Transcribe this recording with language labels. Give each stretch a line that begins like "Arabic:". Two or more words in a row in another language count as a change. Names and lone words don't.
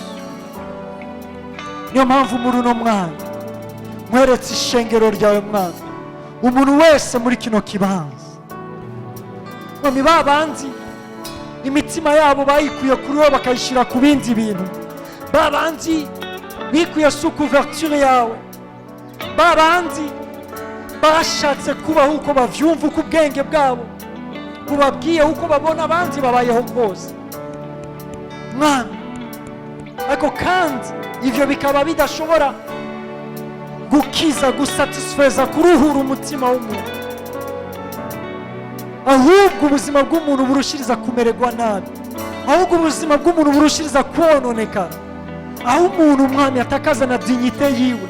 Rundi: Niyo mpamvu muri uno mwanya nkweretse ishengero ryawe Mwana, umuntu wese muri kino kibanza. Mwami, babanzi imitima yabo bayikuye kuri wowe bakayishyira ku bindi bintu, babanzi bikuye
French: su couverture
Rundi: yawe, babanzi bashatse kubaho uko bavyumva, uko ubwenge bwabo bubabwiye, uko babona abandi babayeho bwose Mwana. Ariko kandi ivyo bikaba bidashobora gukiza, gusatisfeza, kuruhura umutima w'umuntu, ahubwo ubuzima bw'umuntu burushiriza kumererwa nabi, ahubwo ubuzima bw'umuntu burushiriza kwononekara, aho umuntu Mwami atakaza na dignite yiwe.